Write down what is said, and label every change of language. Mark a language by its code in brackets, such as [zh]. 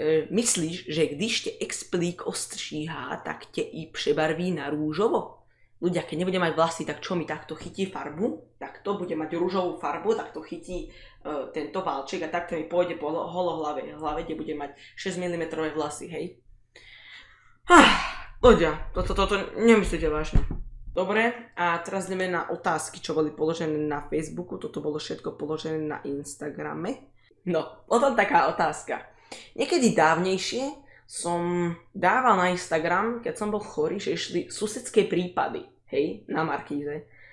[cs] Myslíš, že když tě explík ostříhá, tak tě i přebarví na růžovo? [sk] Ľudia, keď nebude mať vlasy, tak čo mi takto chytí farbu? Tak to bude mať rúžovú farbu, tak to chytí tento válček a takto mi pôjde po holohlave, kde bude mať 6 mm vlasy, hej? Ľudia, toto nemyslíte vážne. Dobre, a teraz ideme na otázky, čo boli položené na Facebooku, toto bolo všetko položené na Instagrame. No, potom taká otázka. Niekedy dávnejšie som dával na Instagram, keď som bol chorý, že išli susedské prípady, hej, na Markíze.